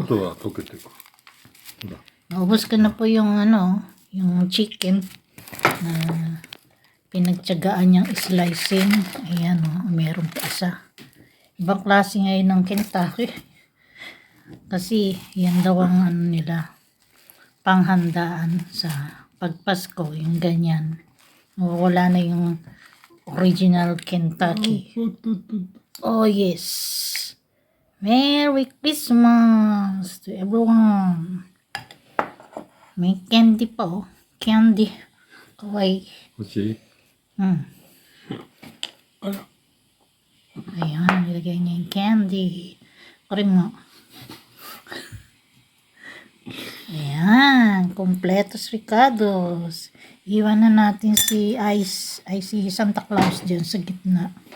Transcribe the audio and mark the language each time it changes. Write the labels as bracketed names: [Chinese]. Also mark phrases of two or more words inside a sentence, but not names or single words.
[Filipino] Naubos ka na po yung yung chicken na pinagtiyagaan niyang slicing. Ayan, meron pa isa. Ibang klase ngayon ng Kentucky. Kasi yan daw ang ano nila, panghandaan sa pagpasko, yung ganyan. Wala na yung original Kentucky. [English] Oh yes. Merry Christmas to everyone. [Filipino] May candy pa oh. Candy. Kawaii. 欲しい Ayan, nilagay niya yung candy. Karim nga. Ayan, kompletos Ricardos. Iwan na natin si si Santa Claus dyan sa gitna.